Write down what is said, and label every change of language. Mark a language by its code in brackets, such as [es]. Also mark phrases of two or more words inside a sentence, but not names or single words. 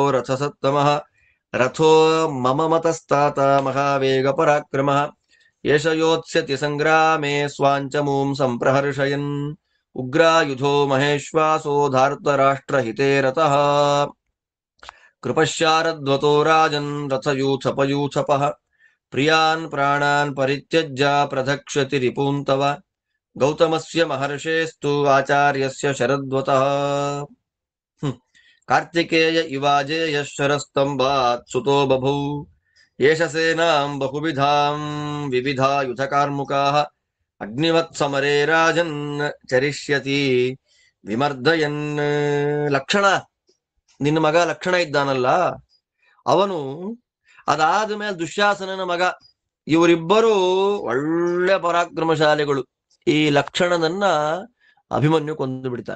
[sa] ರಥಸತ್ತಮಃ ರಥೋ ಮಮ ಮತಸ್ತಾತ ಮಹಾವೇಗ ಪರಾಕ್ರಮಃ ಏಷ ಯೋತ್ಸ್ಯತಿ ಸಂಗ್ರಾಮೇ ಸ್ವಾಂಚಮೂಂ ಸಂಪ್ರಹರ್ಷಯನ್ ಉಗ್ರಾಯುಧೋ ಮಹೇಶ್ವಾಸೋ ಧಾರ್ತರಾಷ್ಟ್ರಹಿತೇ ರಥಃ ಕೃಪಶ್ಯಾರದ್ವತೋ ರಾಜನ್ ರಥಯೂಥಪಯೂಥಪಃ ಪ್ರಿಯಾನ್ ಪ್ರಾಣಾನ್ ಪರಿತ್ಯಜ್ಯ ಪ್ರಧಕ್ಷತಿ ರಿಪೂಂತವ ಗೌತಮಸ್ಯ ಮಹರ್ಷೇಸ್ತು ಆಚಾರ್ಯಸ್ಯ ಶರದ್ವತಃ ಕಾರ್ತಿಕೇಯ ಇವಾಜೇಯ ಶರಸ್ತಂಭಾತ್ ಸುತೋ ಬಭೌ ಏಷ ಸೇನಾಂ ಬಹುವಿಧಾಂ ವಿವಿಧಾಯುಧ ಕಾರ್ಮುಕಾಃ ಅಗ್ನಿವತ್ ಸಮರೇ ರಾಜನ್ ಚರಿಷ್ಯತಿ ವಿಮರ್ದಯನ್. [kn] ಲಕ್ಷಣ, ನಿನ್ನ ಮಗ ಲಕ್ಷಣ ಇದ್ದಾನಲ್ಲ, ಅವನು ಅದಾದ ಮೇಲೆ ದುಶ್ಯಾಸನನ ಮಗ, ಇವರಿಬ್ಬರು ಒಳ್ಳೆ ಪರಾಕ್ರಮಶಾಲಿಗಳು. ಈ ಲಕ್ಷಣನನ್ನ ಅಭಿಮನ್ಯು ಕೊಂದು ಬಿಡ್ತಾನೆ.